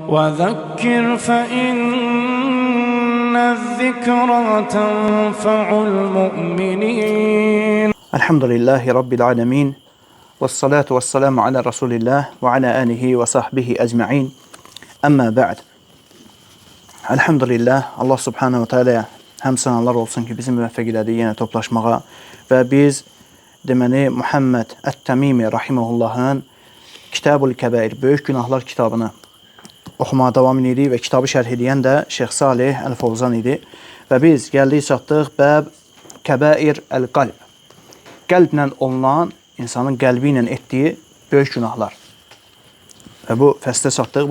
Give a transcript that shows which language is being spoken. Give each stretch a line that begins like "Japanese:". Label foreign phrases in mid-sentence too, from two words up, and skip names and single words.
Arabic: وذكر فإن الذكرى تنفع المؤمنين. الحمد لله رب العالمين والصلاة والسلام على رسول الله وعلى آله وصحبه أجمعين. أما بعد.
Azerbaijani: Elhamdülillah,
Arabic: الله سبحانه وتعالى
Azerbaijani: həm sənələr olsun ki, bizi müvəffəq elədi yenə toplaşmağa və biz deməli Muhammed Ət-Təmimi rahimehullahın Kitab-ül Kəbair, Böyük Günahlar kitabını oxumağa davam edirik və kitabı şərh edən də Şeyx Salih Əl-Fovzan idi və biz gəldik çatdıq
Arabic: باب كبائر القلب,
Azerbaijani: qəlblə olunan, insanın qəlbi ilə etdiyi böyük günahlar və bu fəslə çatdıq.